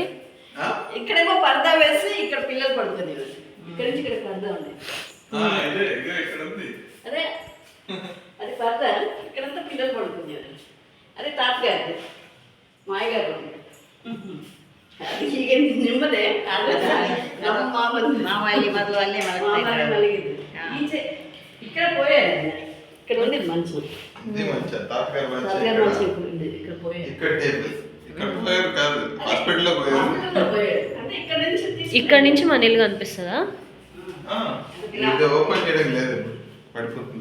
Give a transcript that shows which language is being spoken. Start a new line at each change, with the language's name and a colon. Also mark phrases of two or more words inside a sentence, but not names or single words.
Telugu: ఇక్కడేమో పరదా వేసి ఇక్కడ పిల్లలు పడుతుంది. ఇక్కడ నుంచి ఇక్కడ పరదా ఉంది. అదే అది పరదా, ఇక్కడంతా పిల్లలు పడుతుంది. అదే తాతగారు, మాయగారు.
Kannada: అది ಈಗ ನಿಮ್ಮದೇ ನಮ್ಮ ಮಾವಲ್ಲಿ ಮೊದಲು ಅಲ್ಲೇ ಮಲಗಿದ್ದು.
Telugu: ಈಚೆ ఇక్కడ పోయారు, ఇక్కడ ఉంది మంచు. ఇది మంచిగా తాతగారు మంచిగా తాతగారు మంచిగా ఇప్పుడు ఉండేది. ఇక్కడ పోయాడు. ఇక్కడ టేబుల్ ఇక్కడ పోయారు కాదు హాస్పిటల్లో పోయారు హాస్పిటల్లో పోయాడు. అంటే ఇక్కడ నుంచి ఇక్కడ నుంచి మన ఇల్లు కనిపిస్తుందా? ఇది ఓపెన్ చేయడం లేదు పడిపోతుంది.